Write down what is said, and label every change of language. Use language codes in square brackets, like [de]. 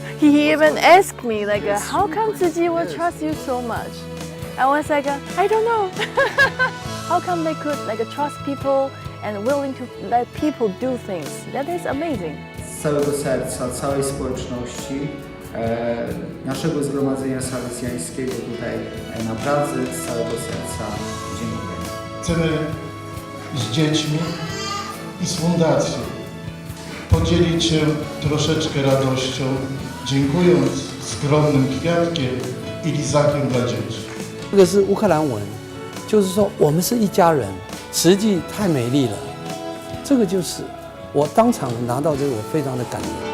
[en] He even asked me, how come Tzu-Chi will trust you so much? I was like, I don't know. How come they could trust people and willing to let people do things? That is amazing. [pl] Z całego serca, całej społeczności, naszego zgromadzenia salezjańskiego tutaj na Pradze, z całego serca dziękuję. [en] Today, [pl] z dziećmi i z fundacją. Podzielić się troszeczkę radością, dziękując skromnym kwiatkiem i lizakiem dla dzieci. [zh] 这个是乌克兰文，就是说我们是一家人，实际太美丽了。这个就是我当场拿到这个，我非常的感动。